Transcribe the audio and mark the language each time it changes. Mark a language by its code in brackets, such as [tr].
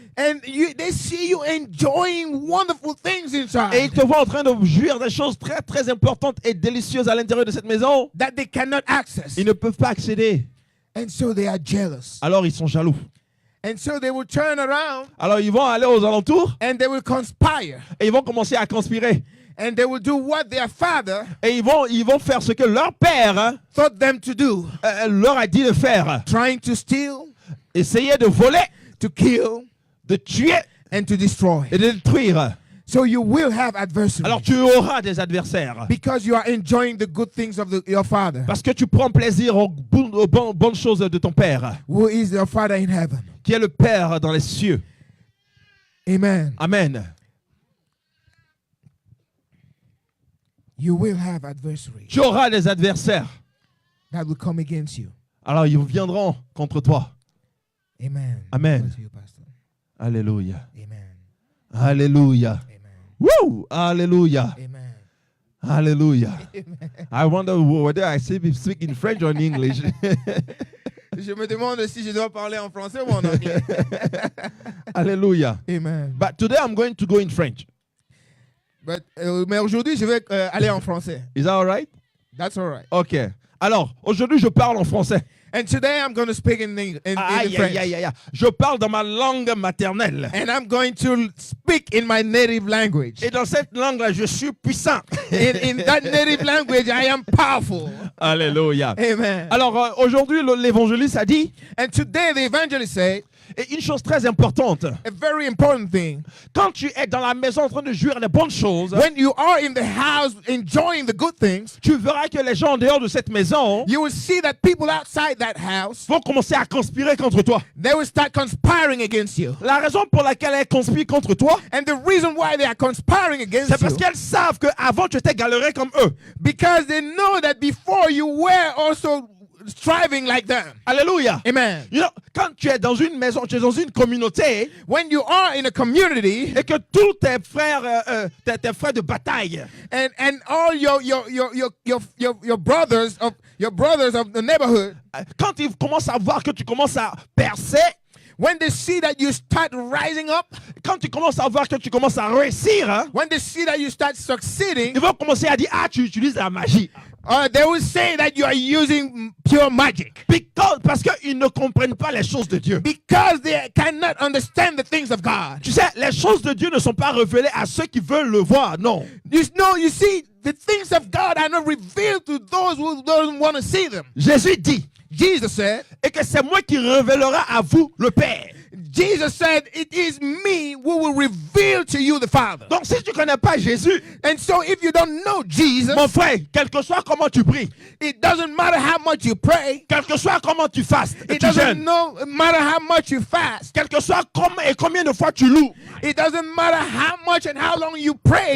[en] And they see you enjoying wonderful things inside. [fr] Et ils te voient en train de jouir des choses très très importantes et délicieuses à l'intérieur de cette maison. [en] That they cannot access. [fr] Ils ne peuvent pas accéder. [en] And so they are jealous. [fr] Alors ils sont jaloux. [en] And so they will turn around. [fr] Alors ils vont aller aux alentours. [en] And they will conspire. [fr] Et ils vont commencer à conspirer. [en] And they will do what their father [fr] Et ils vont faire ce que leur père, hein, [en] taught them to do. [fr] leur a dit de faire. [en] Trying to steal, [fr] Essayer de voler, [en] to kill, [fr] de tuer [en] and to destroy. [fr] et de détruire. [en] So you will have adversity. [fr] Alors tu auras des adversaires. [en] Because you are enjoying the good things of your father. [fr] Parce que tu prends plaisir aux bonnes choses de ton père. [en] Who is your father in heaven. [fr] Qui est le Père dans les cieux. [en] Amen. [fr] Amen. [en] You will have adversaries [fr] Tu auras des adversaires. [en] that will come against you. [fr] Alors ils viendront contre toi. [en] Amen. [fr] Amen. [en] Bless you, Pastor. [fr] Alléluia. [en] Amen. [fr] Alléluia. [en] Amen. [fr] Woo! Alléluia. [en] Amen. [fr] Alléluia. [en] I wonder whether I speak in French or in English. [fr] Je me demande si je dois parler en français ou en anglais. Alléluia. [en] Amen. But today I'm going to go in French. [fr] Mais aujourd'hui, je vais aller en français. [en] Is that all right? That's all right. OK. [fr] Alors, aujourd'hui, je parle en français. [en] And today I'm going to speak in French. [fr] Je parle dans ma langue maternelle. [en] And I'm going to speak in my native language. [fr] Et dans cette langue-là, je suis puissant. [en] In that native language, I am powerful. [fr] Alléluia. [en] Amen. [fr] Alors, aujourd'hui, l'évangéliste a dit, [en] And today the evangelist said, [fr] et une chose très importante, [en] a very important thing. [fr] quand tu es dans la maison en train de jouir des bonnes choses, [en] When you are in the house enjoying the good things, [fr] tu verras que les gens en dehors de cette maison [en] you will see that people outside that house, [fr] vont commencer à conspirer contre toi. [en] they will start conspiring against you. [fr] La raison pour laquelle elles conspirent contre toi, [en] And the reason why they are conspiring against [fr] c'est parce [en] you, [fr] qu'elles savent qu'avant tu étais galéré comme eux. [en] because they know that before you were also striving like them. [fr] Alléluia. [en] Amen. You know, [fr] quand tu es dans une maison, tu es dans une communauté, [en] When you are in a community [fr] et que tous tes frères, tes frères de bataille, [en] and all your brothers of the neighborhood, [fr] quand ils commencent à voir que tu commences à percer, [en] when they see that you start rising up, [fr] quand tu commences à voir que tu commences à réussir, hein, [en] when they see that you start succeeding, [fr] ils vont commencer à dire, ah, tu utilises la magie. [en] they will say that you are using pure magic. [fr] Parce qu'ils ne comprennent pas les choses de Dieu. [en] Because they cannot understand the things of God. [fr] Tu sais, les choses de Dieu ne sont pas révélées à ceux qui veulent le voir, non. [en] You see, the things of God are not revealed to those who don't want to see them. [fr] Jésus dit, [en] Jesus said, [fr] et que c'est moi qui révélera à vous le Père. [en] Jesus said, it is me who will reveal to you the Father. [fr] Donc si tu ne connais pas Jésus, [en] And so if you don't know Jesus, [fr] mon frère, quel que soit comment tu pries, [en] it doesn't matter how much you pray. [fr] quel que soit comment tu fastes, et [en] It [fr] tu [en] doesn't [fr] jeûnes, [en] matter how much you fast. [fr] quel que soit comment et combien de fois tu loues, [en] It doesn't matter how much and how long you pray.